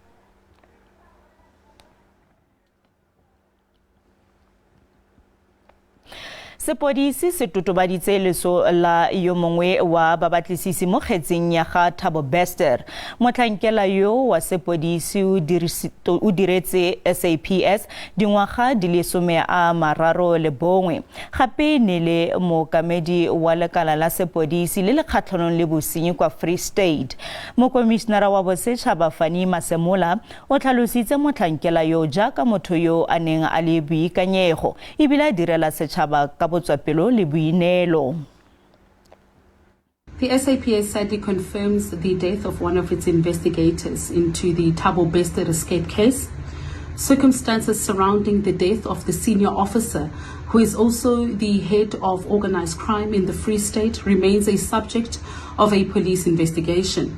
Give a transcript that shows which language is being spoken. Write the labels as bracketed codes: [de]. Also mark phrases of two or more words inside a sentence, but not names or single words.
[tn] Sepodisi se totobaditse leso la yo mongwe wa babatlisisi mo kgetseng ya ga Thabo Bester. Motlhankela yo wa sepodisi o diretse SAPS dingwaga di le 31. Gape ne le mookamedi wa lekala la sepodisi le le kgatlhanong le bosenyi kwa Free State. Mokomišenara wa bosetšhaba Fani Masemola o tlhalositse motlhankela yo jaaka motho yo a neng a le boikanyego ebile a direla setšhaba ka [en] The SAPS sadly confirms the death of one of its investigators into the Thabo Bester escape case. Circumstances surrounding the death of the senior officer, who is also the head of organized crime in the Free State, remains a subject of a police investigation.